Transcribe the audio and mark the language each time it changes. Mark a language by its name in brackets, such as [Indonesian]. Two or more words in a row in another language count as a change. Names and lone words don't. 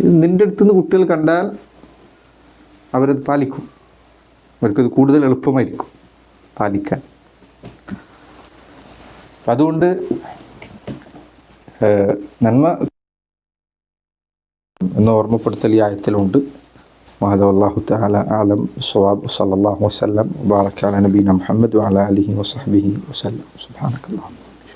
[Malayalam] നിൻ്റെ അടുത്തുനിന്ന് കുട്ടികൾ കണ്ടാൽ അവരത് പാലിക്കും. അവർക്കത് കൂടുതൽ എളുപ്പമായിരിക്കും പാലിക്കാൻ. അതുകൊണ്ട് നന്മ എന്ന ഓർമ്മപ്പെടുത്തൽ ഈ ആയത്തിലുണ്ട്. [Arabic] وهذا والله تعالى أعلم الصواب. صلى الله وسلم وبارك على نبينا محمد وعلى آله وصحبه وسلم. سبحانك اللهم.